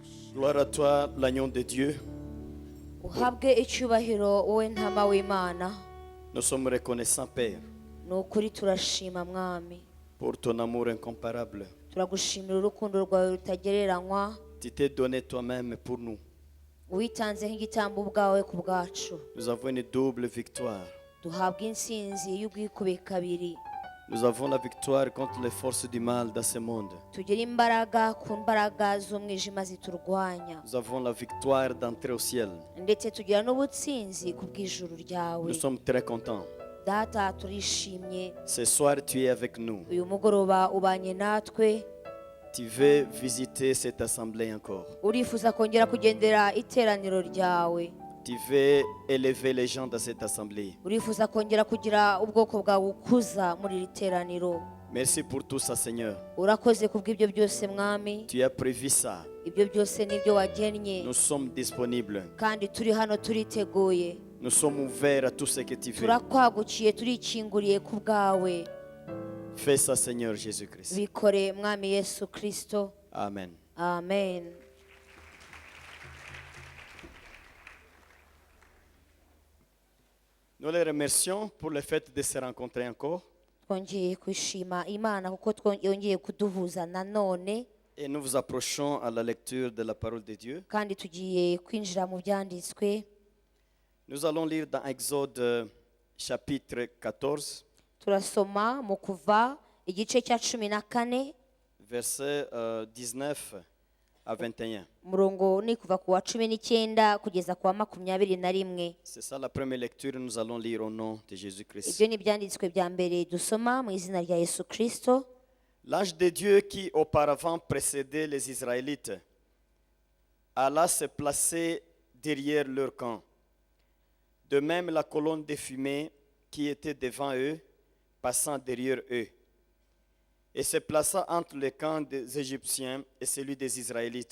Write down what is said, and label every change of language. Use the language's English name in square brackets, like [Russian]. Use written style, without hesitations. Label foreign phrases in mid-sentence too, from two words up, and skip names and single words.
[French] Gloire à toi, l'agneau de Dieu. [Kinyarwanda] uhabwe icyubahiro wowe ntama w'Imana. [French] Nous sommes reconnaissants, Père, [Kinyarwanda] Ni ukuri turashima mwami, [French] pour ton amour incomparable. [Kinyarwanda] turagushimira urukundo rwawe rutagereranywa, [French] Tu t'es donné toi-même pour nous. [Kinyarwanda] witanze nk'igitambo ubwawe ku bwacu. [French] Nous avons une double victoire. [Kinyarwanda] Duhabwe intsinzi y'ubwikube kabiri, [French] Nous avons la victoire contre les forces du mal dans ce monde. [Kinyarwanda] tugire imbaraga ku mbaraga z'umwijima ziturwanya, [French] Nous avons la victoire d'entrer au ciel. [Kinyarwanda] ndetse tugira n'ubutsinzi ku bw'ijuru ryawe. [French] Nous sommes très contents. [Kinyarwanda] Data, turishimye, [French] Ce soir, tu es avec nous. [Kinyarwanda] uyu mugoroba ubanye natwe. [French] Tu veux visiter cette assemblée encore. [Kinyarwanda] Urifuza kongera kugendera iteraniro ryawe, [French] Tu veux élever les gens dans cette assemblée. [Kinyarwanda] urifuza kongera kugira ubwoko bwawe ukuza muri iri teraniro. [French] Merci pour tout ça, Seigneur. [Kinyarwanda] Urakoze kubw'ibyo byose mwami, [French] Tu as prévu ça. [Kinyarwanda] ibyo byose nibyo wagennye, [French] Nous sommes disponibles. [Kinyarwanda] kandi turi hano turiteguye, [French] Nous sommes ouverts à tout ce que tu veux. [Kinyarwanda] turakwagukiye, turikinguriye ku bwawe. [French] Fais ça, Seigneur Jésus-Christ. [Kinyarwanda] Bikore mwami Yesu Kristo, [French] Amen. [Kinyarwanda] amen. [French] Nous les remercions pour le fait de se rencontrer encore. [Kinyarwanda] Twongeye kwishima Imana kuko yongeye kuduhuza nanone, [French] Et nous vous approchons à la lecture de la parole de Dieu. [Kinyarwanda] kandi tugiye kwinjira mu byanditswe. [French] Nous allons lire dans Exode chapitre 14, [Kinyarwanda] Turasoma mu Kuva igice cya 14, [French] versets 19 à 21. [Kinyarwanda] umurongo ni kuva ku wa 19 kugeza ku wa 21. [French] C'est ça la première lecture, nous allons lire au nom de Jésus-Christ. [Kinyarwanda] Ibyo ni ibyanditswe bya mbere dusoma mu izina rya Yesu Kristo. [French] L'ange de Dieu qui auparavant précédait les Israélites alla se placer derrière leur camp. De même la colonne de fumée qui était devant eux, passant derrière eux, et se plaça entre le camp des Égyptiens et celui des Israélites.